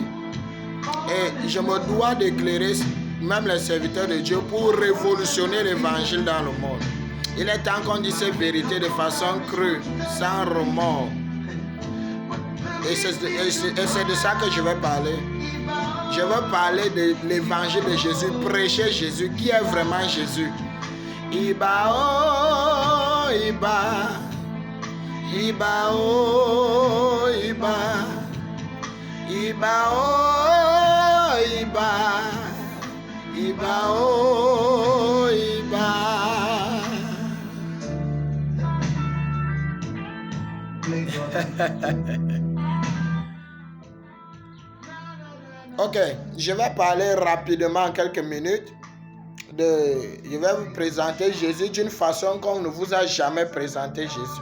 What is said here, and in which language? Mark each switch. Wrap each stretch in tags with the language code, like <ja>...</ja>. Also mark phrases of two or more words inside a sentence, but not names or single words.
<fr>Et je me dois d'éclairer même les serviteurs de Dieu pour révolutionner l'évangile dans le monde. Il est temps qu'on dise ces vérités de façon crue, sans remords. Et c'est de ça que je vais parler. Je veux parler de l'évangile de Jésus, prêcher Jésus, qui est vraiment Jésus. Iba oh, Iba, Iba oh, Iba, Iba oh, Iba, Iba oh, Iba. Ok, je vais parler rapidement en quelques minutes. Je vais vous présenter Jésus d'une façon qu'on ne vous a jamais présenté Jésus.</fr>